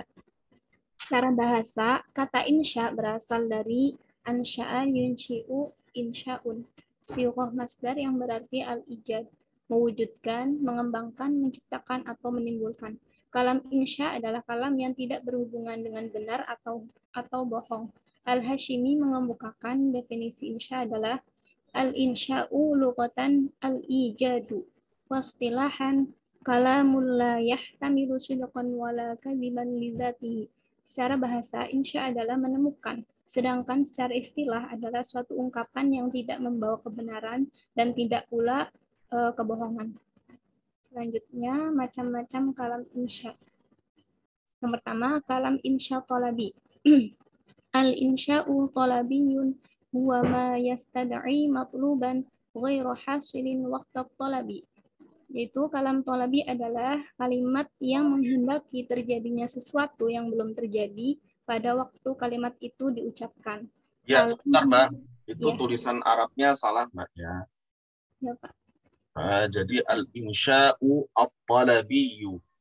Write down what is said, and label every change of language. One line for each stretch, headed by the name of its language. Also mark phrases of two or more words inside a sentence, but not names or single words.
Indonesian: Secara bahasa, kata insya berasal dari
Arabic: أنشأ ينشئ إنشاء. صيغة مصدر
Indonesian: yang berarti al-ijad, mewujudkan, mengembangkan, menciptakan, atau menimbulkan. Kalam insya adalah kalam yang tidak berhubungan dengan benar atau bohong. Al-Hashimi mengemukakan definisi insya adalah
Arabic: الإنشاء لغة الإيجاد. واصطلاحا كلام لا يحتمل صدقا ولا كذبا لذاته.
Indonesian: Secara bahasa, insya adalah menemukan, sedangkan secara istilah adalah suatu ungkapan yang tidak membawa kebenaran dan tidak pula kebohongan. Selanjutnya, macam-macam kalam insya. Yang pertama, kalam insya talabi.
Arabic: الإنشاء الطلبي هو ما يستدعي مطلوبا غير حاصل وقت الطلب.
Indonesian: Yaitu kalam tolabi adalah kalimat yang menghendaki terjadinya sesuatu yang belum terjadi pada waktu kalimat itu diucapkan. Ya, sebentar Mbak. Itu Ya. tulisan Arabnya salah Mbak ya. Ya, Pak.
Arabic: Jadi الإنشاء الطلبي.